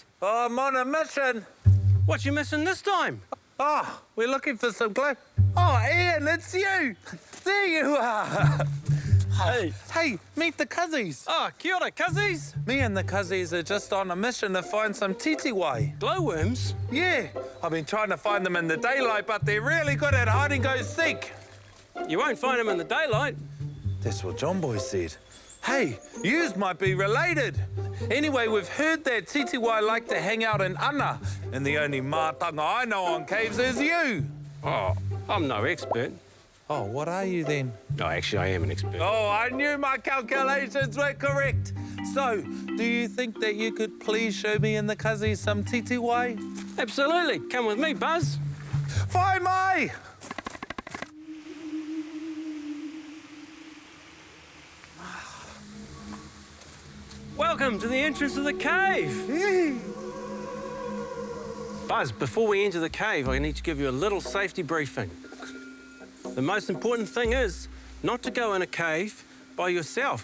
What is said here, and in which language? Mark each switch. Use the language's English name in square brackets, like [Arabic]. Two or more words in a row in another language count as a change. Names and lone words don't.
[English] Oh, I'm on a mission. What you missing this time? Oh, we're looking for some glow. Oh, Ian, it's you. There you are. Hey. Hey, meet the cousins. [Māori] Oh, kia ora, [English] cousins. Me and the cousins are just on a mission to find some titiwai. Glowworms? Yeah, I've been trying to find them in the daylight, but they're really good at hide and go seek. You won't find them in the daylight. That's what John Boy said. Hey, yous might be related. Anyway, we've heard that titiwai like to hang out in ana, and the only mātanga I know on caves is you. Oh, I'm no expert. Oh, what are you then? No, actually, I am an expert. Oh, I knew my calculations were correct. So, do you think that you could please show me and the cousins some titiwai? Absolutely. Come with me, Buzz. [Māori] Whai mai! [English] Welcome to the entrance of the cave. Buzz, before we enter the cave, I need to give you a little safety briefing. The most important thing is not to go in a cave by yourself.